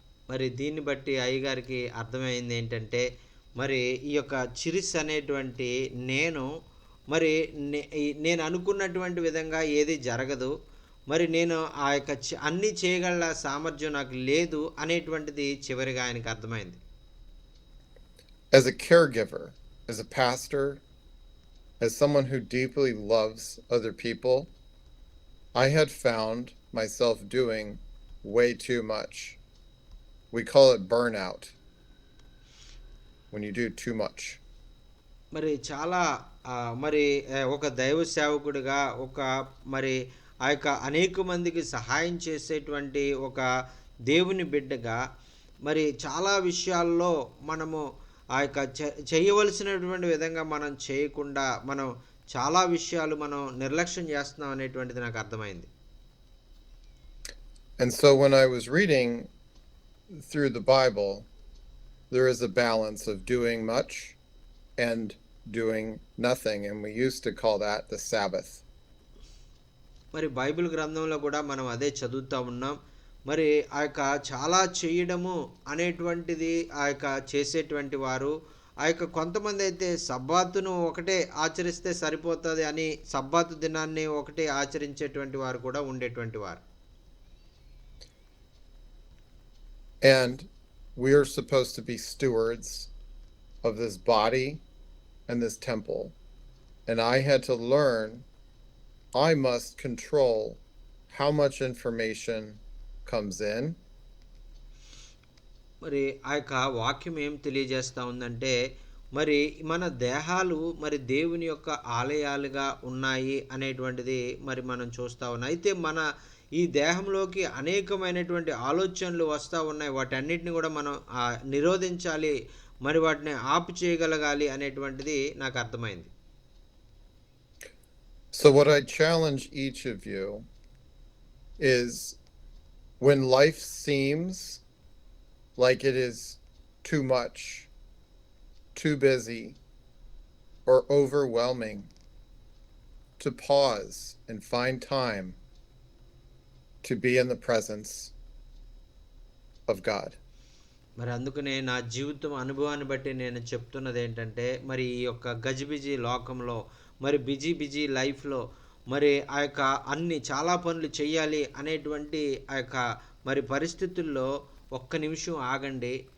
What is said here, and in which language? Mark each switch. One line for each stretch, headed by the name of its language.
Telugu: మరి దీన్ని బట్టి అయ్యగారికి అర్థమైంది ఏంటంటే, మరి ఈ యొక్క చిరిస్ అనేటువంటి మరి నేను అనుకున్నటువంటి విధంగా ఏది జరగదు, మరి నేను ఆ యొక్క అన్నీ చేయగల సామర్థ్యం నాకు లేదు అనేటువంటిది చివరిగా ఆయనకు అర్థమైంది.
English: As a caregiver, as a pastor, as someone who deeply loves other people, I had found myself doing way too much. We call it burnout when you do too much.
Telugu: మరి చాలా మరి ఒక దైవ సేవకుడిగా మరి ఆ యొక్క అనేక మందికి సహాయం చేసేటువంటి ఒక దేవుని బిడ్డగా మరి చాలా విషయాల్లో మనము ఆ యొక్క చేయవలసినటువంటి విధంగా మనం చేయకుండా మనం చాలా విషయాలు మనం నిర్లక్ష్యం చేస్తున్నాం అనేటువంటిది నాకు అర్థమైంది.
English: And so when I was reading through the Bible, there is a balance of doing much and doing nothing. And we used to call that the Sabbath.
Telugu: మరి బైబిల్ గ్రంథంలో కూడా మనం అదే చదువుతా ఉన్నాం. మరి ఆ యొక్క చాలా చేయడము అనేటువంటిది ఆ యొక్క చేసేటువంటి వారు, ఆ యొక్క కొంతమంది అయితే సబ్బాతును ఒకటే ఆచరిస్తే సరిపోతుంది అని సబ్బాతు దినాన్ని ఒకటే ఆచరించేటువంటి వారు కూడా ఉండేటువంటి వారు.
English: And we are supposed to be stewards of this body and this temple. And I had to learn I must control how much information comes in.
Telugu: మరి ఆ యొక్క వాక్యం ఏం తెలియజేస్తా ఉందంటే, మరి మన దేహాలు మరి దేవుని యొక్క ఆలయాలుగా ఉన్నాయి అనేటువంటిది మరి మనం చూస్తా ఉన్నాం. అయితే మన ఈ దేహంలోకి అనేకమైనటువంటి ఆలోచనలు వస్తూ ఉన్నాయి. వాటన్నిటిని కూడా మనం నిరోధించాలి, మరి వాటిని ఆపు చేయగలగాలి అనేటువంటిది నాకు అర్థమైంది.
English: So what I challenge each of you is when life seems like it is too much, too busy, or overwhelming, to pause and find time to be in the presence of God.
Telugu: మరి అందుకనే నా జీవితం అనుభవాన్ని బట్టి నేను చెప్తున్నది ఏంటంటే, మరి ఈ యొక్క గజిబిజి లోకంలో, మరి బిజీ లైఫ్లో, మరి ఆ యొక్క అన్ని చాలా పనులు చేయాలి అనేటువంటి ఆ యొక్క మరి పరిస్థితుల్లో ఒక్క నిమిషం ఆగండి.